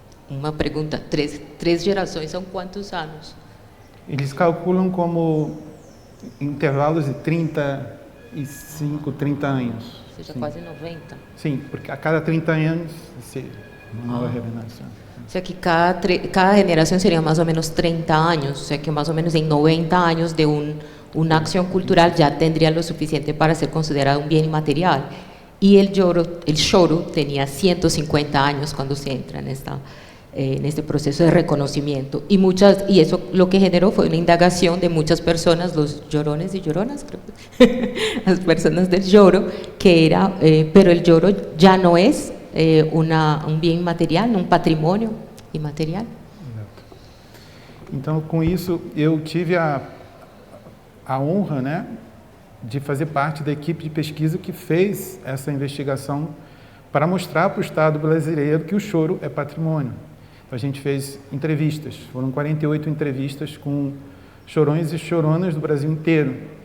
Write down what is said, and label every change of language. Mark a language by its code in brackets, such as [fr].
[pt] Uma pergunta, 3 gerações são quantos anos? Eles calculam como intervalos de 35, 30 anos. Ou seja, Sim. quase 90. Sim, porque a cada 30 anos se uma nova renovação. [es] O sea que cada generación sería más o menos 30 años, o sea que más o menos en 90 años de una acción cultural ya tendría lo suficiente para ser considerado un bien inmaterial. Y el choro tenía 150 años cuando se entra en este proceso de reconocimiento. Y eso lo que generó fue una indagación de muchas personas, los llorones y lloronas, creo, las personas del lloro, que era, pero el lloro ya no es [pt] um bem imaterial, um patrimônio imaterial. Então, com isso, eu tive a honra, né, de fazer parte da equipe de pesquisa que fez essa investigação para mostrar para o Estado brasileiro que o choro é patrimônio. Então, a gente fez entrevistas, foram 48 entrevistas com chorões e choronas do Brasil inteiro.